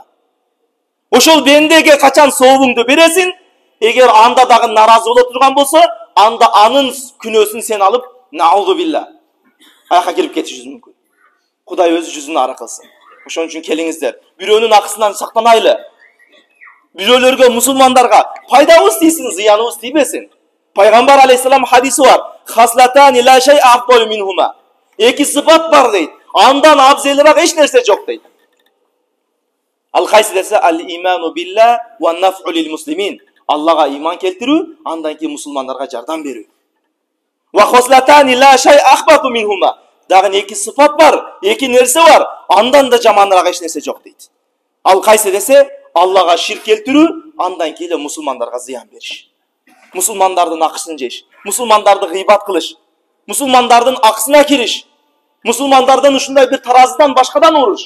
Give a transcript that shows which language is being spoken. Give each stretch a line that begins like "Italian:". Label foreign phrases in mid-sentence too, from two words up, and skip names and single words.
Kyrgyz: Ошол бендеге качан сообуңду бересиң, эгер анда дагы наразы боло турган болсо, анда анын күнөөсүн сен алып,
Arabic: نعوذ بالله,
Kyrgyz: аяка кирип кетишиңиз мүмкүн. Кудай өзү жүзүн ара кылсын. Ошон үчүн келиңиздер, бирөөнүн акысынан сактанайлы. Бирөөлөргө, мусулмандарга пайдабыз тийсин, зыяныбыз тийбесин. Пайгамбар алейхиссалам хадиси бар.
Arabic: خصلتان لا شيء أفضل منهما.
Kyrgyz: Эки сыпат бар дейт. Андан абзелирак эч нерсе жок дейт. Ал кайсы десе
Arabic: الإيمان بالله والنفع للمسلمين.
Kyrgyz: Аллага иман келтирүү, андан кийин мусулмандарга жардам берүү.
Arabic: وخصلتان لا شيء أخبث منهما.
Kyrgyz: Дагы эки сыпат бар, эки нерсе бар. Андан да жаманыраак эч нерсе жок дейт. Ал кайсы десе Аллага ширк келтирүү, андан кийин мусулмандарга зыян бериш. Мусулмандардын акысын жеш, мусулмандарды гыйбат кылыш, мусулмандардын акысына кириш, мусулмандардан ушундай бир таразыдан башкадан уруш.